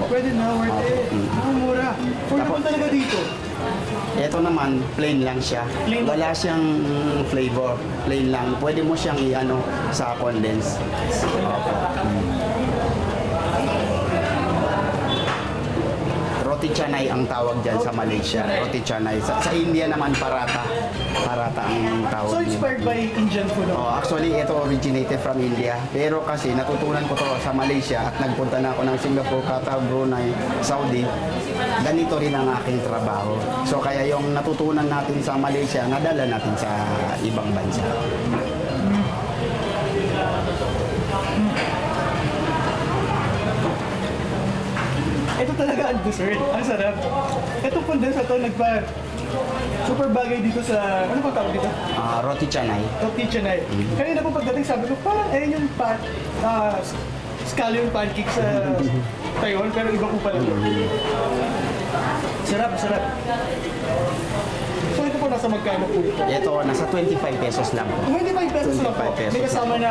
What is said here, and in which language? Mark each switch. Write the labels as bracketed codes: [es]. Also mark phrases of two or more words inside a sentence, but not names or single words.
[tl] Pwede na, [en] worth it. [tl] Mura. For naman talaga dito. Ito naman, plain lang siya. Wala siyang flavor. Plain lang. Pwede mo siyang i-ano sa condense. Roti canay ang tawag dyan sa Malaysia. Roti canay. Sa India naman, parata. Parata ang tawag. [en] So inspired by Indian food? Actually, ito originated from India. [tl] Pero kasi natutunan ko to sa Malaysia at nagpunta na ako ng Singapore, Qatar, Brunei, Saudi. Ganito rin ang aking trabaho. So kaya yung natutunan natin sa Malaysia, nadala natin sa ibang bansa. Ito talaga ang dessert. Ang sarap. Itong condense na ito, super bagay dito sa, ano pa tawag dito? Roti canay. Roti canay. Kanina po pagdating sabi ko, parang ayun yung [en] scallion pancake [tl] sa Taiwan, pero iba po pala. Sarap. So ito po nasa magkano po ito? Ito, nasa 25 pesos lang po. 25 pesos lang po? May kasama ng...